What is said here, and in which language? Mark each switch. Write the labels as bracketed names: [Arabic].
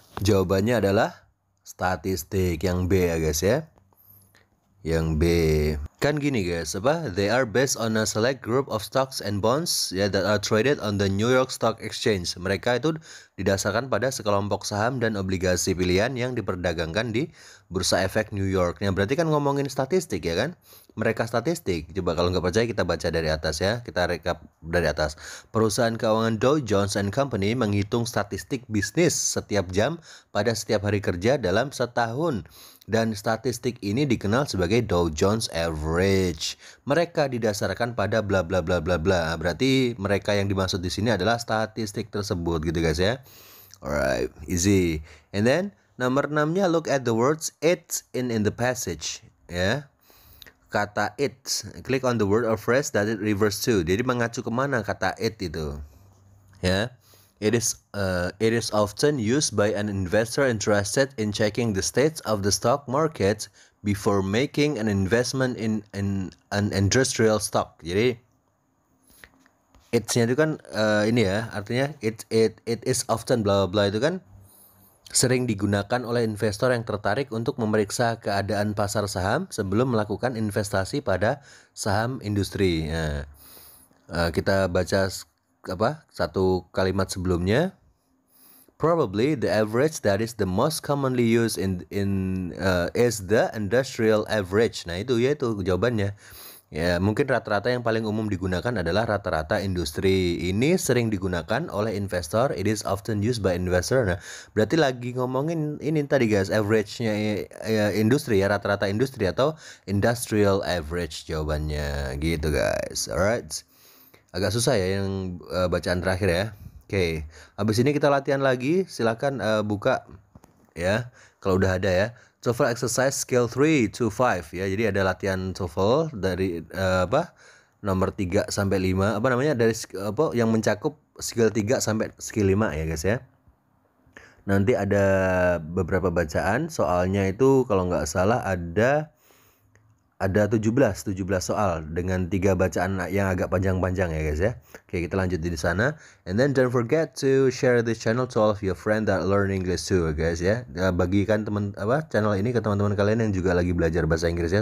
[Indonesian] Jawabannya adalah statistik yang B ya guys ya. Yang B. Kan gini guys, [English] they are based on a select group of stocks and bonds ya that are traded on the New York Stock Exchange. [Indonesian] Mereka itu didasarkan pada sekelompok saham dan obligasi pilihan yang diperdagangkan di Bursa Efek New York. Nah, berarti kan ngomongin statistik ya kan? Mereka statistik. Coba kalau nggak percaya kita baca dari atas ya. Kita rekap dari atas. Perusahaan keuangan Dow Jones and Company menghitung statistik bisnis setiap jam pada setiap hari kerja dalam setahun. Dan statistik ini dikenal sebagai Dow Jones Average. Mereka didasarkan pada bla bla bla bla bla. Berarti mereka yang dimaksud di sini adalah statistik tersebut gitu guys ya. [English] Alright, easy. And then nomor 6-nya look at the words it in the passage ya. Kata it, click on the word or phrase that it refers to. [Indonesian] Jadi mengacu kemana kata it itu ya. [English] It is often used by an investor interested in checking the states of the stock market before making an investment in an industrial stock. [Indonesian] Jadi it's-nya itu kan ini ya, artinya [English] it is often [Indonesian] bla bla itu kan sering digunakan oleh investor yang tertarik untuk memeriksa keadaan pasar saham sebelum melakukan investasi pada saham industri. Nah, kita baca satu kalimat sebelumnya. [English] Probably the average that is the most commonly used is the industrial average. [Indonesian] Nah, itu jawabannya. Ya, mungkin rata-rata yang paling umum digunakan adalah rata-rata industri. Ini sering digunakan oleh investor. [English] It is often used by investor. [Indonesian] Nah, berarti lagi ngomongin ini tadi guys, average-nya industri ya, rata-rata industri atau industrial average jawabannya gitu guys. Alright. Agak susah ya yang bacaan terakhir ya. Oke, habis ini kita latihan lagi. Silakan buka ya kalau udah ada ya. TOEFL [English] exercise skill 3 to 5 [Indonesian] ya. Jadi ada latihan TOEFL dari nomor 3 sampai 5 dari yang mencakup skill 3 sampai skill 5 ya guys ya. Nanti ada beberapa bacaan, soalnya itu kalau nggak salah ada ada 17 soal dengan 3 bacaan yang agak panjang-panjang ya guys ya. Oke, kita lanjut di sana. [English] And then don't forget to share this channel to all of your friends that learn English too guys ya. [Indonesian] Bagikan channel ini ke teman-teman kalian yang juga lagi belajar bahasa Inggris ya.